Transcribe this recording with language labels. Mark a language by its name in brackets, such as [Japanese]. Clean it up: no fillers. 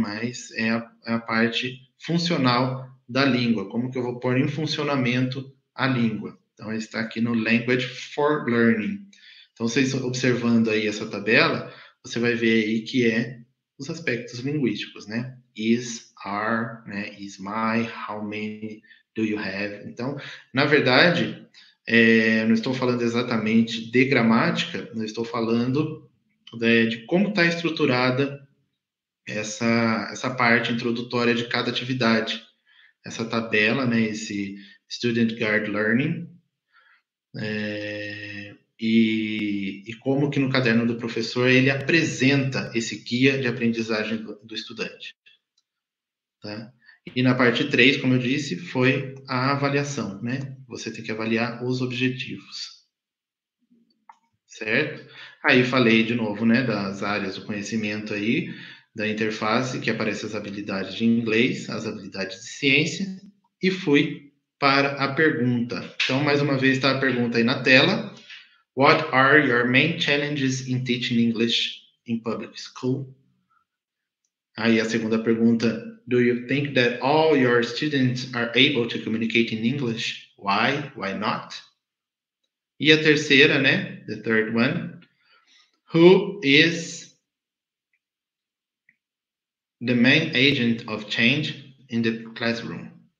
[Portuguese] Mas é a parte funcional da língua, como que eu vou pôr em funcionamento a língua. Então, ele está aqui no Language for Learning. Então, vocês observando aí essa tabela, você vai ver aí que é os aspectos linguísticos, né? [English] Is, are, né? Is my, how many do you have? [Portuguese] Então, na verdade, não estou falando exatamente de gramática, não estou falando de como está estruturada essa parte introdutória de cada atividade. Essa tabela, né? Esse Student Guide Learning, e como que no caderno do professor ele apresenta esse guia de aprendizagem do estudante. Tá? E na parte 3, como eu disse, foi a avaliação, né? Você tem que avaliar os objetivos, certo? Aí falei de novo, né, das áreas do conhecimento aí, da interface, que aparece as habilidades de inglês, as habilidades de ciência, e fui para a pergunta. Então, mais uma vez está a pergunta aí na tela. [English] What are your main challenges in teaching English in public school? [Portuguese] Aí a segunda pergunta, [English] do you think that all your students are able to communicate in English? Why? Why not? [Portuguese] E a terceira, né? [English] The third one, who is the main agent of change in the classroom?